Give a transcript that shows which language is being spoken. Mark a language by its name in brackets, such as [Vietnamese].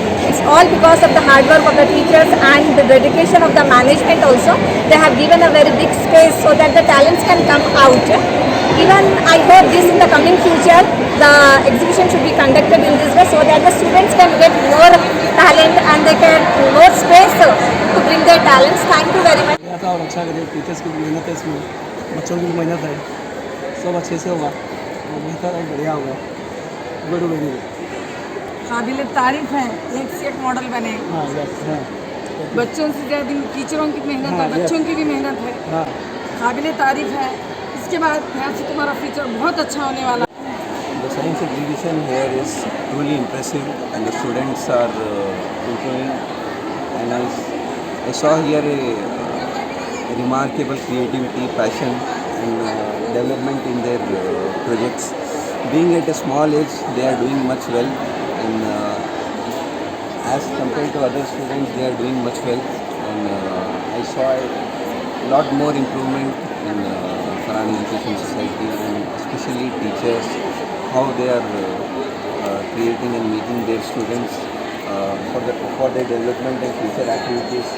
[English] It's all because of the hard work of the teachers and the dedication of the management also. They have given a very big space so that the talents can come out. Even I hope this in the coming future, the exhibition should be conducted in this way so that the students can get more talent and they can more space to bring their talents. Thank you very much. [Hindi] था और अच्छा करिए, teachers की भी मेहनत है इसमें, बच्चों की भी मेहनत है, सब अच्छे से होगा और बेहतर और बढ़िया होगा। [English] Good very good. [Hindi] काबिल तारीफ है, एक से एक मॉडल बने। हाँ यस हाँ बच्चों से ज़्यादा टीचरों की मेहनत हाँ, है, बच्चों की भी मेहनत है, हाँ काबिल तारीफ है। इसके बाद यहाँ से तुम्हारा फ्यूचर बहुत अच्छा होने वाला है। [English] The science exhibition here is truly impressive and the students are improving, and I saw here a remarkable creativity, passion and development in their projects. Being at a small age, they are doing much well, and as compared to other students, they are doing much well, and I saw a lot more improvement in Farhan Education Society, and especially teachers, how they are creating and making their students for their development and future activities.